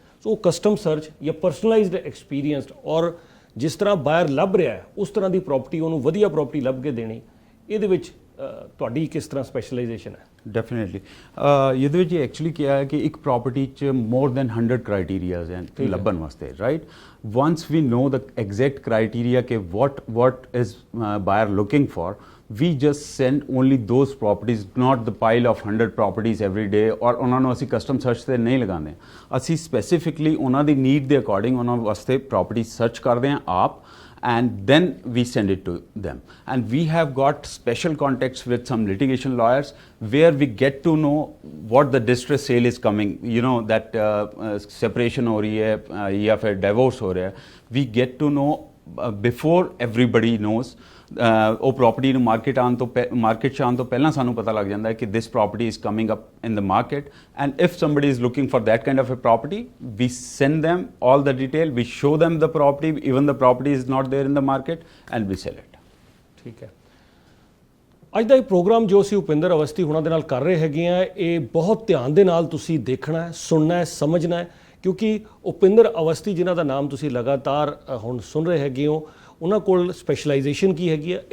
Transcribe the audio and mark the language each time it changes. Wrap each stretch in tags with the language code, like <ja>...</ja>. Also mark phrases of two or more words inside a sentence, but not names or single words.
<pa>ਸੋ</pa> <en>custom search</en> <pa>ਜਾਂ</pa> <en>personalized experienced</en> <pa>ਔਰ ਜਿਸ ਤਰ੍ਹਾਂ ਬਾਇਰ ਲੱਭ ਰਿਹਾ ਹੈ ਉਸ ਤਰ੍ਹਾਂ ਦੀ ਪ੍ਰੋਪਰਟੀ ਉਹਨੂੰ ਵਧੀਆ ਪ੍ਰੋਪਰਟੀ ਲੱਭ ਕੇ ਦੇਣੀ, ਇਹਦੇ ਵਿੱਚ ਤੁਹਾਡੀ ਕਿਸ ਤਰ੍ਹਾਂ ਸਪੈਸ਼ਲਾਈਜੇਸ਼ਨ ਹੈ? ਡੈਫੀਨੇਟਲੀ ਇਹਦੇ ਵਿੱਚ ਐਕਚੁਅਲੀ ਕੀ ਹੈ ਕਿ ਇੱਕ ਪ੍ਰੋਪਰਟੀ 'ਚ</pa> <en>more than 100 criterias</en> <pa>ਹਨ ਲੱਭਣ ਵਾਸਤੇ, ਰਾਈਟ।</pa> <en>once we know the exact criteria ke what is buyer looking for, we just send only those properties, not the pile of 100 properties every day, or</en> <pa>ਉਹਨਾਂ ਨੂੰ ਅਸੀਂ ਕਸਟਮ ਸਰਚ ਤੇ ਨਹੀਂ ਲਗਾਉਂਦੇ। ਅਸੀਂ ਸਪੈਸੀਫਿਕਲੀ ਉਹਨਾਂ ਦੀ ਨੀਡ ਦੇ ਅਕੋਰਡਿੰਗ ਉਹਨਾਂ ਵਾਸਤੇ</pa> <en>property search</en> <pa>ਕਰਦੇ ਹਾਂ ਆਪ,</pa> <en>and then we send it to them. And we have got special contacts with some litigation lawyers where we get to know what the distress sale is coming, you know, that</en> <hi>सेपरेशन हो रही है या फिर डिवोर्स हो रहा है.</hi> <en>We get to know before everybody knows.</en> <pa>ਉਹ ਪ੍ਰੋਪਰਟੀ ਨੂੰ ਮਾਰਕੀਟ 'ਚ ਆਉਣ ਤੋਂ ਪਹਿਲਾਂ ਸਾਨੂੰ ਪਤਾ ਲੱਗ ਜਾਂਦਾ ਹੈ ਕਿ</pa> <en>this property is coming up in the market, and if somebody is looking for that kind of a property, we send them all the detail, we show them the property, even the property is not there in the market, and we sell it.</en> <pa>ਠੀਕ ਹੈ। ਅੱਜ ਦਾ ਇਹ ਪ੍ਰੋਗਰਾਮ ਜੋ ਅਸੀਂ ਉਪਿੰਦਰ ਅਵਸਥੀ ਹੁਣਾਂ ਦੇ ਨਾਲ ਕਰ ਰਹੇ ਹੈਗੇ ਆ, ਇਹ ਬਹੁਤ ਧਿਆਨ ਦੇ ਨਾਲ ਤੁਸੀਂ ਦੇਖਣਾ ਹੈ, ਸੁਣਨਾ ਹੈ, ਸਮਝਣਾ ਹੈ, ਕਿਉਂਕਿ ਉਪਿੰਦਰ ਅਵਸਥੀ ਜਿਨ੍ਹਾਂ ਦਾ ਨਾਮ ਤੁਸੀਂ ਲਗਾਤਾਰ ਹੁਣ ਸੁਣ ਰਹੇ ਹੈਗੇ ਹੋ, ਉਹਨਾਂ ਕੋਲ ਸਪੈਸ਼ਲਾਈਜੇਸ਼ਨ ਕੀ ਹੈਗੀ ਹੈ?</pa>